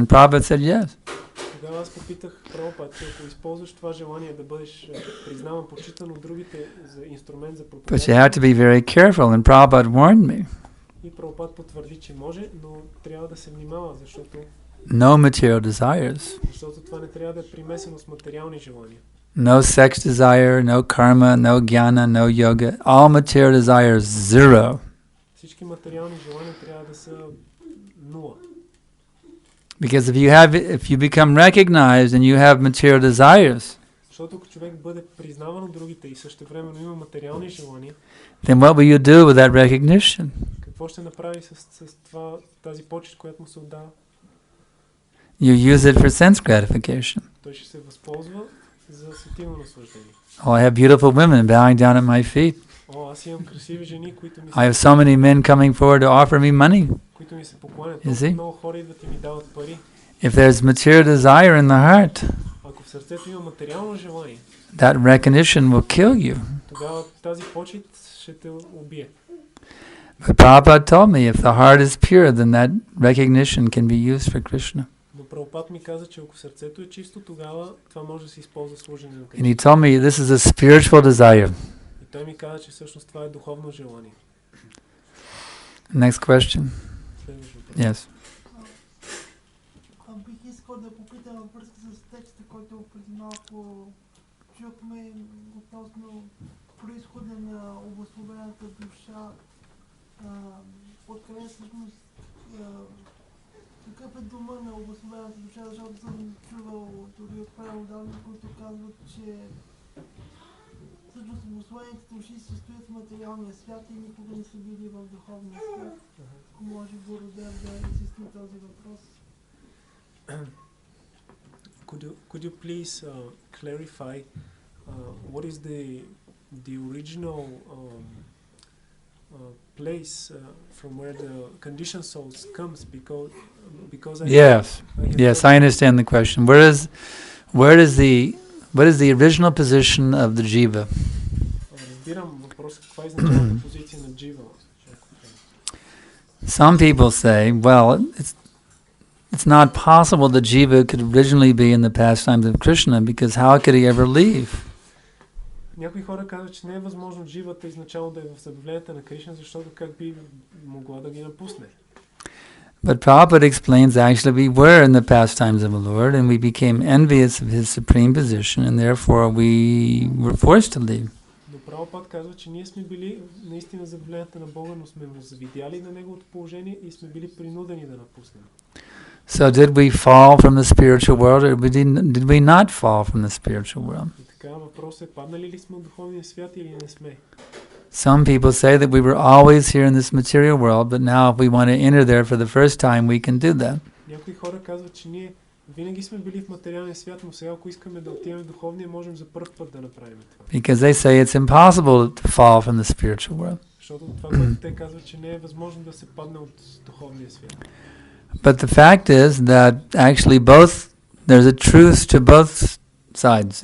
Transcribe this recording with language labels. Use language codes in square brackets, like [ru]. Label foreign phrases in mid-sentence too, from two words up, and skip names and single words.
[en] Prabhupada said yes. [bg] Тогава аз попитах Прабхупад, че ако използваш това желание да бъдеш признаван, почитан от другите за инструмент за [en] But you [bg] проповядване. [en] have to be very careful, and Prabhupada warned me. [bg] И Прабхупад потвърди, че може, но трябва да се внимава, защото [en] No material desires. [bg] това не трябва да е примесено с материални желания. [en] No sex desire, no karma, no jnana, no yoga. All material desires, zero. [bg] Всички материални желания трябва да са нула. [en] Because if you become recognized and you have material desires, [bg] Защото ако човек бъде признаван от другите и същевременно има материални желания, [en] then what will you do with that recognition? [bg] какво ще направи с тази почет, която му се отдава? [en] You use it for sense gratification. [bg] Той ще се възползва за сетивно наслаждение. [en] Oh, I have beautiful women bowing down at my feet. [bg] Аз имам красиви жени, които ми [en] I have so many men coming forward to offer me money. [bg] които ми се покланят. [en] You see? [bg] Много хора идват и ми дават пари. [en] If there's material desire in the heart, [bg] Ако в сърцето има материално желание, [en] that recognition will kill you. [bg] тогава тази почет ще те убие. [en] But Prabhupada told me if the heart is pure, then that recognition can be used for Krishna. [bg] Но Прабхупад ми каза, че ако сърцето е чисто, тогава това може да се използва в служене на [en] And [bg] Кришна. [en] he told me this is a spiritual desire. [bg] И той ми каза, че всъщност това е духовно желание. [en] Next question. [bg] Следващ въпрос. [en] Yes. [bg] Бих искал да попитам във връзка с текста, който преди малко чухме относно произхода на обусловената душа. Откъде всъщност какъв е дума на обусловената душа, защото съм чувал дори от преводачи, които казват, че всъщност обусловените души се стоят в материалния свят и никога не са били в духовния свят. Ако може Бородев да изясни този въпрос. [en] Could you please clarify what is the original place from where the conditioned souls comes because Yes, I understand the question. What is the original position of the jiva? [bg] Разбирам въпроса, каква е изначалната позиция на джива. [en] Some people say, well, it's not possible that jiva could originally be in the pastimes of Krishna because how could he ever leave? [bg] Някои хора казват, че не е възможно дживата изначално да е в забавленията на Кришна, защото как би могла да ги напусне. [en] But Prabhupada explains actually we were in the pastimes of the Lord and we became envious of his supreme position and therefore we were forced to leave. [bg] Но Прабхупад казва, че ние сме били наистина забавленията на Бога, но сме му завидяли на неговото положение и сме били принудени да напуснем. [en] So did we fall from the spiritual world or did we not fall from the spiritual world? [bg] И така въпросът е, паднали ли сме от духовния свят или не сме? [en] Some people say that we were always here in this material world, but now if we want to enter there for the first time, we can do that. [bg] Някои хора казват, че ние винаги сме били в материалния свят, но сега ако искаме да отидем в духовния, можем за първ път да направим това. [en] Because they say it's impossible to fall from the spiritual world. [bg] Защото това, което те казват, че не е възможно да се падне от духовния свят. [en] But the fact is that actually there's a truth to both sides.